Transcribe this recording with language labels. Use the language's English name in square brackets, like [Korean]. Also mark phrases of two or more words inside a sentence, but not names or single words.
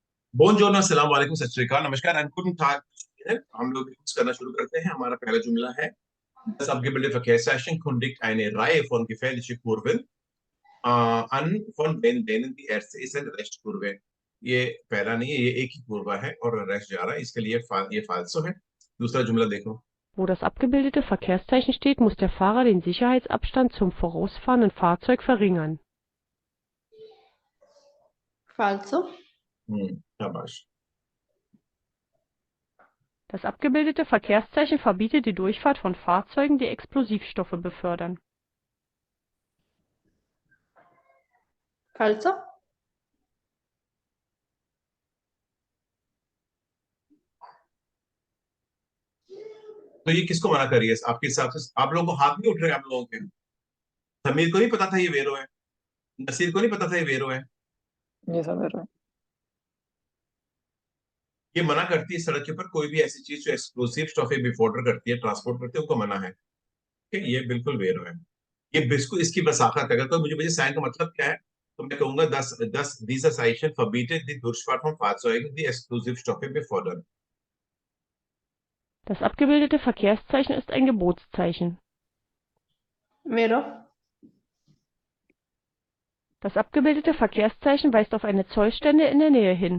[Urdu] बोनजोर्नो, [Arabic] السلام علیکم, [Punjabi] ਸਤਿ ਸ੍ਰੀ ਅਕਾਲ, [Urdu] नमस्कार एंड [German] Guten Tag. [Urdu] ہم لوگ یوز کرنا شروع کرتے ہیں. ہمارا پہلا جملہ ہے: [German] Das abgebildete Verkehrszeichen kündigt eine Reihe von gefährlichen Kurven an, von denen die erste ist eine Rechtskurve। [Urdu] یہ پہلا نہیں ہے، یہ ایک ہی کروا ہے اور ریسٹ جا رہا ہے، اس کے لیے یہ فالسو ہے. دوسرا جملہ دیکھو. [German] Wo das abgebildete Verkehrszeichen steht, muss der Fahrer den Sicherheitsabstand zum vorausfahrenden Fahrzeug verringern. [Italian] Falso. [Urdu] شاباش. [German] Das abgebildete Verkehrszeichen verbietet die Durchfahrt von Fahrzeugen, die Explosivstoffe befördern. [Italian] Falso. [Urdu] تو یہ کس کو منع کریے آپ کے حساب سے? آپ لوگوں کو ہاتھ نہیں اٹھ رہے، آپ لوگوں کے۔ سمیر کو نہیں پتہ تھا یہ ویرو ہے، نصیر کو نہیں پتہ تھا یہ ویرو ہے. یہ سب ہے. یہ منع کرتی ہے سڑک کے اوپر کوئی بھی ایسی چیز جو [German] Explosivstoffe befördern [Urdu] کرتی ہے، ٹرانسپورٹ کرتی ہے، ان کو منع ہے. ٹھیک ہے، یہ بالکل ویرو ہے۔ یہ بالکل اس کی وضاحت ہے. اگر کوئی مجھے مجھے سائن کا مطلب کیا ہے، تو میں کہوں گا دس دس [German] dieser Zeichen verbietet die Durchfahrt von Fahrzeugen, die Explosivstoffe befördern। Das abgebildete Verkehrszeichen ist ein Gebotszeichen. [Italian] Vero. [German] Das abgebildete Verkehrszeichen weist auf eine Zollstelle in der Nähe hin.